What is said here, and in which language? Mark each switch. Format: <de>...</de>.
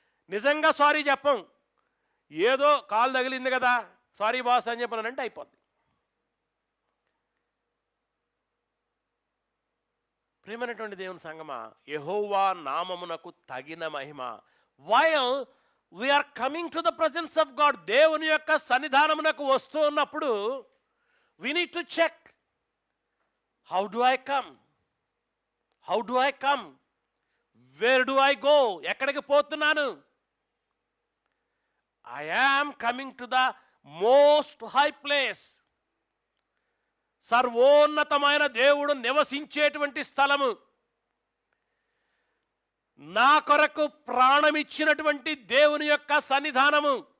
<te>నిజంగా సారీ చెప్పం, ఏదో కాలు తగిలింది కదా సారీ బాస్ అని చెప్పానంటే అయిపోద్ది. ప్రియమైనటువంటి దేవుని సంగమా, యెహోవా నామమునకు తగిన మహిమ.</te> <en>while we are coming to the presence of God,</en> <te>దేవుని యొక్క సన్నిధానమునకు వస్తూ ఉన్నప్పుడు</te> <en>we need to check, how do I come, how do I come, where do I go,</en> <te>ఎక్కడికి పోతున్నాను?</te> <en>I am coming to the most high place,</en> <te>సర్వోన్నతమైన దేవుడు నివసించేటువంటి స్థలము, నా కొరకు ప్రాణమిచ్చినటువంటి దేవుని యొక్క సన్నిధానము.</te>